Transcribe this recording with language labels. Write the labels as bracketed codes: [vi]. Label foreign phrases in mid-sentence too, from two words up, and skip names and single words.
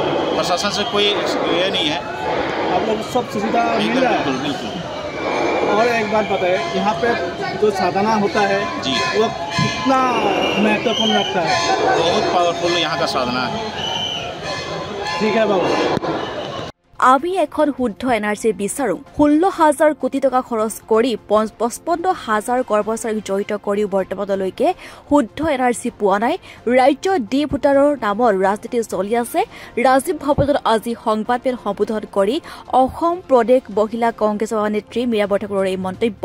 [hi] प्रशासन से कोई ये नहीं है, आप लोग सब सुविधा मिल रहा है? बिल्कुल बिल्कुल। और एक बात बताएं, यहाँ पे जो साधना होता है जी वो कितना महत्वपूर्ण रखता है? बहुत पावरफुल यहाँ का साधना है। ठीक है बाबू। [as] আমি এখন শুদ্ধ এনআৰচি বিচাৰো 16,000 কোটি টকা খৰচ কৰি 55,000 কৰ্মচাৰীক জড়িত কৰিও বৰ্তমানলৈকে শুদ্ধ এনআৰচি পোৱা নাই ৰাজ্যত ডি ভোটাৰৰ নামৰ ৰাজনীতি চলি আছে ৰাজীৱ ভৱনত আজি সংবাদমেল সম্বোধন কৰি অসম প্ৰদেশ মহিলা কংগ্ৰেছ সভানেত্ৰী মীৰা বৰঠাকুৰৰ এই মন্তব্য